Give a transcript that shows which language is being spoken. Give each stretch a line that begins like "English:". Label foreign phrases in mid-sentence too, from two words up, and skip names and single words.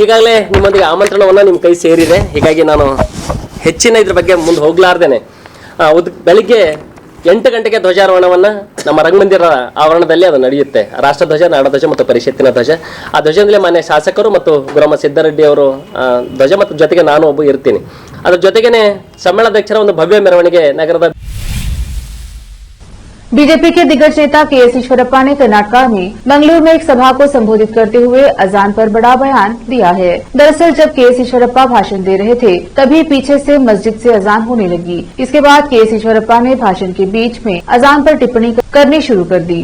Kannada: ಈಗಾಗಲೇ ನಿಮ್ಮೊಂದಿಗೆ ಆಮಂತ್ರಣವನ್ನು ನಿಮ್ಮ ಕೈ ಸೇರಿದೆ. ಹೀಗಾಗಿ ನಾನು ಹೆಚ್ಚಿನ ಇದ್ರ ಬಗ್ಗೆ ಮುಂದೆ ಹೋಗಲಾರ್ದೇನೆ ಬೆಳಿಗ್ಗೆ 8 ಗಂಟೆಗೆ ಧ್ವಜಾರೋಹಣವನ್ನು ನಮ್ಮ ರಂಗಮಂದಿರ ಆವರಣದಲ್ಲಿ ಅದು ನಡೆಯುತ್ತೆ. ರಾಷ್ಟ್ರಧ್ವಜ, ನಾಡಧ್ವಜ ಮತ್ತು ಪರಿಷತ್ತಿನ ಧ್ವಜ. ಆ ಧ್ವಜದಲ್ಲಿ ಮಾನ್ಯ ಶಾಸಕರು ಮತ್ತು ಗುರಮ್ಮ ಸಿದ್ದರೆಡ್ಡಿ ಅವರು ಧ್ವಜ ಮತ್ತು ಜೊತೆಗೆ ನಾನು ಒಬ್ಬ ಇರ್ತೀನಿ. ಅದ್ರ ಜೊತೆಗೇನೆ ಸಮ್ಮೇಳನಾಧ್ಯಕ್ಷರ ಒಂದು ಭವ್ಯ ಮೆರವಣಿಗೆ ನಗರದ
Hindi: बीजेपी के दिग्गज नेता के.एस. ईश्वरप्पा ने कर्नाटका में मंगलूर में एक सभा को संबोधित करते हुए अजान पर बड़ा बयान दिया है। दरअसल जब के.एस. ईश्वरप्पा भाषण दे रहे थे तभी पीछे से मस्जिद से अजान होने लगी। इसके बाद के.एस. ईश्वरप्पा ने भाषण के बीच में अजान पर टिप्पणी करनी शुरू कर दी।